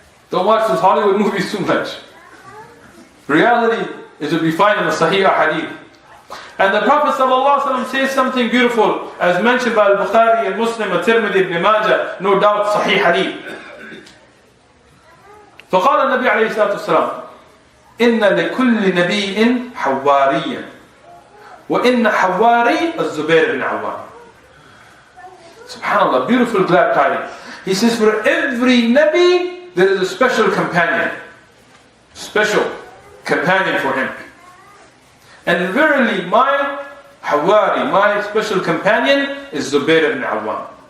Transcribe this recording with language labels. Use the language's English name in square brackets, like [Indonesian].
[English] Don't watch those Hollywood movies too much. Reality is to be found in the Sahih Hadith. And the Prophet ﷺ says something beautiful, as mentioned by Al-Bukhari and Muslim, At-Tirmidhi, Ibn Majah, no doubt Sahih Hadith. [Arabic] فقال النبي عليه الصلاة والسلام إن لكل نبي حواريا وإن حواري الزبير بن عوام. [English] Subhanallah, beautiful glad tidings. He says for every Nabi there is a special companion. Special companion for him. And verily my Hawari, my special companion is Zubair ibn Awwam.